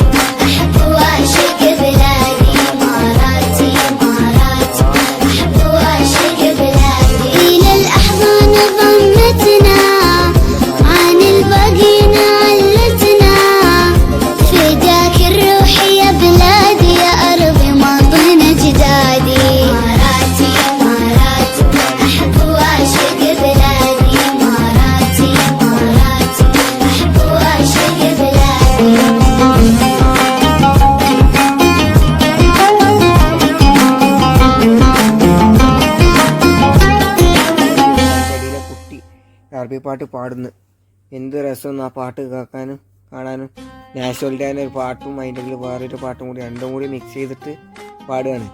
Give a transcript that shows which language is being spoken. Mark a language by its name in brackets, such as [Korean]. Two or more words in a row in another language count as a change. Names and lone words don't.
[Arabic] أحب وأعشق بلادي إماراتي إماراتي أحب وأعشق بلادي إلى الأحضان ضمتنا عن الباقين علتنا فداك الروح يا بلادي يا أرضي ماضين أجدادي إماراتي إماراتي أحب وأعشق بلادي إماراتي إماراتي أحب وأعشق بلادي [Malayalam] കുട്ടി അറബി പാട്ട് പാടുന്നു. എന്ത് രസമെന്ന് ആ പാട്ട് കേൾക്കാനും കാണാനും. നാഷണലിൻ്റെ ഒരു പാട്ടും അതിൻ്റെ ഉള്ളിൽ വേറൊരു പാട്ടും കൂടി രണ്ടും കൂടി മിക്സ് ചെയ്തിട്ട് പാടുകയാണ്.